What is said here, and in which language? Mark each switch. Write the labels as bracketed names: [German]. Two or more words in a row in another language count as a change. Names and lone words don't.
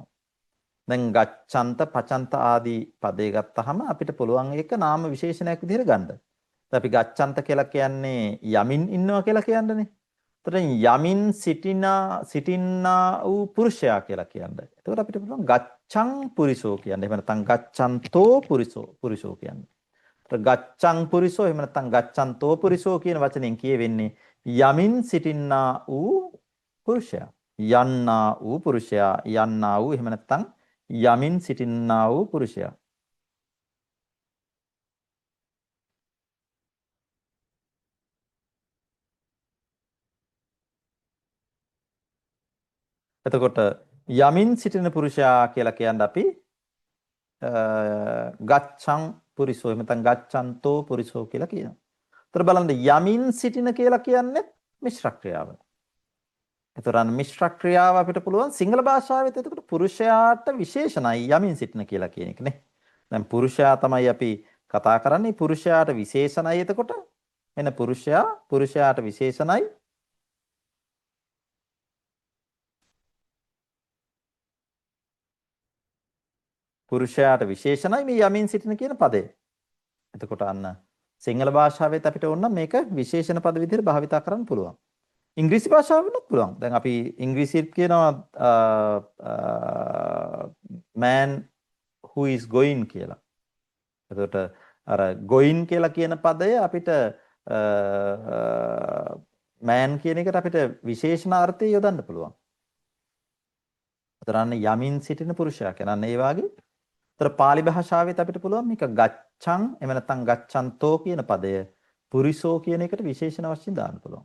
[Sinhala] දැන් ගච්ඡන්ත පචන්ත ආදී පදේ ගත්තාම අපිට පුළුවන් ඒක නාම විශේෂණයක් විදිහට ගන්න. අපි ගච්ඡන්ත කියලා කියන්නේ යමින් ඉන්නවා කියලා කියන්නේනේ. එතකොට යමින් සිටින්නා වූ පුරුෂයා කියලා කියන්නේ. එතකොට අපිට පුළුවන් [Pali] ගච්ඡං පුරිසෝ [Sinhala] කියන්නේ. එහෙම නැත්නම් [Pali] ගච්ඡන්තෝ පුරිසෝ [Sinhala] කියන්නේ. එතකොට [Pali] ගච්ඡං පුරිසෝ [Sinhala] එහෙම නැත්නම් [Pali] ගච්ඡන්තෝ පුරිසෝ [Sinhala] කියන වචනෙන් කියවෙන්නේ යමින් සිටින්නා වූ පුරුෂයා. යන්නා වූ පුරුෂයා යන්නා වූ එහෙම නැත්නම් යමින් සිටින්නා වූ පුරුෂයා. එතකොට යමින් සිටින පුරුෂයා කියලා කියන්නේ අපි [Pali] ගච්ඡං පුරිසෝ [Sinhala] එහෙම නැත්නම් [Pali] ගච්ඡන්තෝ පුරිසෝ [Sinhala] කියලා කියනවා. ඒතර බලන්න යමින් සිටින කියලා කියන්නේ මිශ්‍ර ක්‍රියාව. ඒතරන් මිශ්‍ර ක්‍රියාව අපිට පුළුවන් සිංහල භාෂාවෙත් එතකොට පුරුෂයාට විශේෂණයි යමින් සිටින කියලා කියන එක නේ. දැන් පුරුෂයා තමයි අපි කතා කරන්නේ පුරුෂයාට විශේෂණයි එතකොට එන පුරුෂයාට විශේෂණයි පුරුෂයාට විශේෂණයි මේ යමින් සිටින කියන පදය. එතකොට අන්න සිංහල භාෂාවෙත් අපිට ඕන නම් මේක විශේෂණ පද විදිහට භාවිතා කරන්න පුළුවන්. ඉංග්‍රීසි භාෂාවෙත් පුළුවන්. දැන් අපි ඉංග්‍රීසියෙන් කියනවා [English] man who is going [Sinhala] කියලා. එතකොට අර going කියලා කියන පදය අපිට man කියන එකට අපිට විශේෂණාර්ථය යොදන්න පුළුවන්. එතරම් යමින් සිටින පුරුෂයා කියන්නේ ඒ වගේ. ඒතර පාලි භාෂාවෙත් අපිට පුළුවන් මේක ගච්ඡං එහෙම නැත්නම් ගච්ඡන්තෝ කියන පදය පුරිසෝ කියන එකට විශේෂණ වශයෙන් දාන්න පුළුවන්.